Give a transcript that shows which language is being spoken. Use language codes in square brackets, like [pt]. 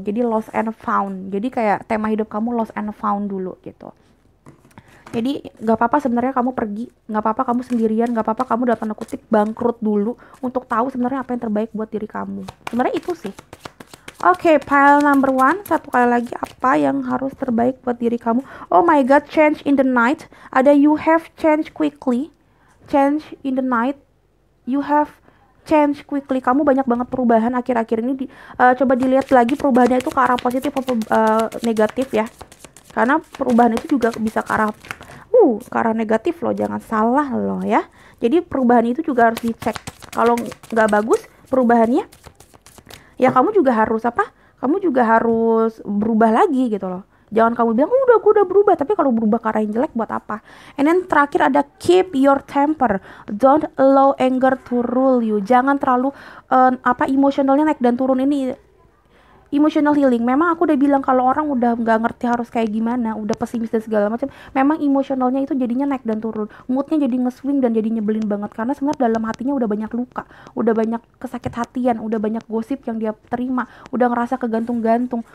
[id] Jadi [en] lost and found. [id] Jadi kayak tema hidup kamu lost and found dulu gitu. Jadi gak apa-apa sebenarnya kamu pergi, gak apa-apa kamu sendirian, gak apa-apa kamu dalam tanda kutip bangkrut dulu untuk tahu sebenarnya apa yang terbaik buat diri kamu. Sebenarnya itu sih. Oke, pile number 1, satu kali lagi, apa yang harus terbaik buat diri kamu? [en] Oh my god, change in the night. Ada you have change quickly. Change in the night. You have change quickly. [id] Kamu banyak banget perubahan akhir-akhir ini. Coba dilihat lagi perubahannya itu ke arah positif atau negatif ya. Karena perubahan itu juga bisa ke arah negatif loh, jangan salah loh ya. Jadi perubahan itu juga harus dicek. Kalau nggak bagus perubahannya, ya kamu juga harus Kamu juga harus berubah lagi gitu loh. Jangan kamu bilang, aku udah berubah, tapi kalau berubah ke arah yang jelek buat apa? [en] And then [id] terakhir ada [en] keep your temper. Don't allow anger to rule you. [id] Jangan terlalu emosionalnya naik dan turun ini. Emotional healing, memang aku udah bilang kalau orang udah nggak ngerti harus kayak gimana, udah pesimis dan segala macam, memang emosionalnya itu jadinya naik dan turun, moodnya jadi nge-swing dan jadi nyebelin banget, karena sebenarnya dalam hatinya udah banyak luka, udah banyak kesakit hatian, udah banyak gosip yang dia terima, udah ngerasa kegantung-gantung.